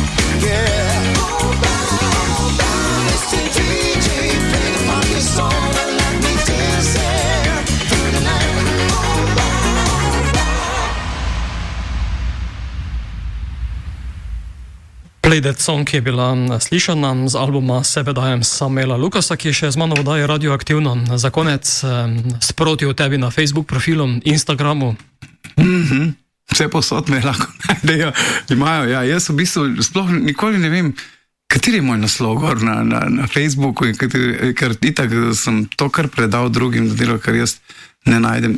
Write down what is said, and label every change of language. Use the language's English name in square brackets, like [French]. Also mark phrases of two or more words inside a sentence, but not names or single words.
[English] Yeah. Mr. DJ, play the funky song and let me dance it through the night. [Slovenian] Play That Song je bila slišana z albuma Sebe dajem Samuela Lukasa, ki je še z mano v oddaji Radioaktivno. Za konec sproti o tebi na Facebook profilu, Instagramu. vse posod me lahko najdejo, imajo. Ja, jaz v bistvu sploh nikoli ne vem, kateri je moj naslov gor na Facebooku, ker itak sem to kar predal drugim, da delo, kar jaz ne najdem.